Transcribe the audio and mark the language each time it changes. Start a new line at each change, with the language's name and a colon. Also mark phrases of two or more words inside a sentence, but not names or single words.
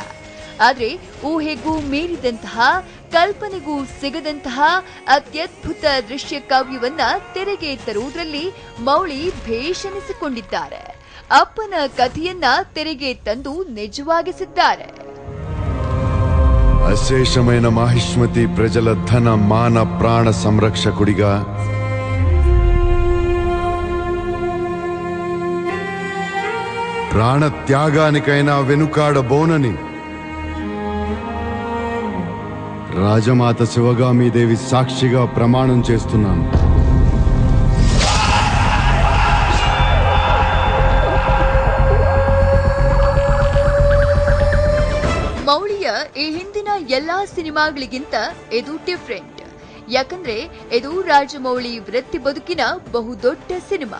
Kannada: ಆದ್ರೆ ಊಹೆಗೂ ಮೀರಿದಂತಹ, ಕಲ್ಪನೆಗೂ ಸಿಗದಂತಹ ಅತ್ಯದ್ಭುತ ದೃಶ್ಯ ಕಾವ್ಯವನ್ನ ತೆರೆಗೆ ತರುವುದರಲ್ಲಿ ಮೌಳಿ ಭೇಷಣಿಸಿಕೊಂಡಿದ್ದಾರೆ. ಅಪ್ಪನ ಕಥೆಯನ್ನ ತೆರೆಗೆ ತಂದು ನಿಜವಾಗಿಸಿದ್ದಾರೆ.
Telugu: అశేషమైన మాహిష్మతి ప్రజల ధన మాన ప్రాణ సంరక్షకుడిగా, ప్రాణ త్యాగానికైనా వెనుకాడబోనని రాజమాత శివగామీదేవి సాక్షిగా ప్రమాణం చేస్తున్నాను.
Kannada: ಮೌಳಿಯ ಈ ಹಿಂದಿನ ಎಲ್ಲಾ ಸಿನಿಮಾಗಳಿಗಿಂತ ಇದು ಡಿಫರೆಂಟ್. ಯಾಕಂದ್ರೆ ಇದು ರಾಜಮೌಳಿ ವೃತ್ತಿ ಬದುಕಿನ ಬಹುದೊಡ್ಡ ಸಿನಿಮಾ.